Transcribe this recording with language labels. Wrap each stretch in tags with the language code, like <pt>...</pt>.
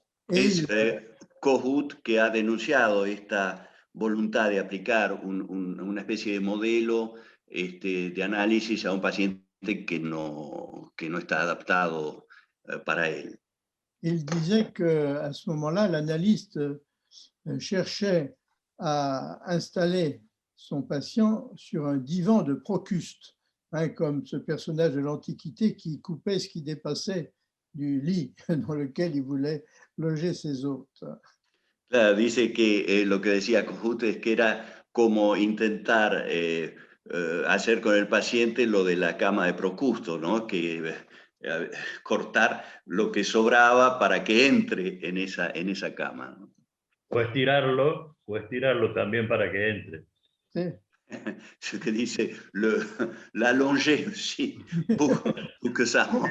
<es>Es Kohut que ha denunciado esta voluntad de aplicar una especie de modelo de análisis a un paciente que no está adaptado para él.</es> <fr>Il disait qu'à ce moment-là, l'analyste cherchait à installer son patient sur un divan de Procuste, hein, comme ce personnage de l'Antiquité qui coupait ce qui dépassait du lit dans lequel il voulait loger ses hôtes.</fr> <es>Claro, dice que lo que decía Kohut es que era como intentar hacer con el paciente lo de la cama de Procusto, ¿no? Que cortar lo que sobraba para que entre en esa cama, ¿no? O estirarlo también para que entre. Sí.</es> <fr>Ce que dice, l'allonger aussi pour que ça rentre.</fr>